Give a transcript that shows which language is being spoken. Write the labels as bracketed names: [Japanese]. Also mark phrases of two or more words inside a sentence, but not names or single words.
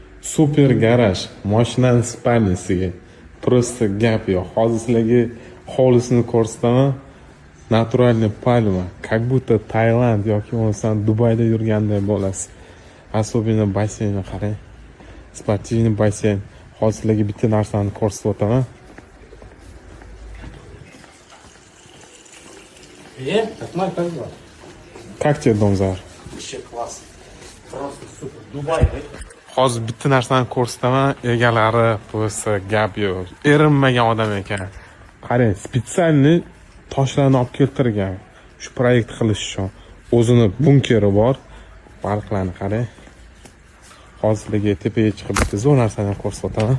[Uzbek] Super garaj, mashinani spalnisiga. Просто gap yo'q. Hozir sizlarga hovlisini ko'rsataman. Naturalniy palma, [Russian] как будто [Uzbek] Tailand yoki bo'lmasam Dubayda yurganday bo'lasiz. Особенно basseynni qarang. Sportivniy basseyn. Hozir sizlarga bitta narsani ko'rsatib o'taman. [Russian] Как тебе дом, Зар? Вообще класс. Просто супер. Дубай, да? [Uzbek] Hozir bitta narsani ko'rsataman, egalari bo'lsa gap yo'q. Erinmagan odam ekan. Qarang, spesialniy toshlarni olib keltirgan. Shu proyekt qilish uchun. O'zini bunkeri bor. Baliqlarni qarang. Hozirga tepaga chiqib bitta zo'r narsani ko'rsatib o'taman.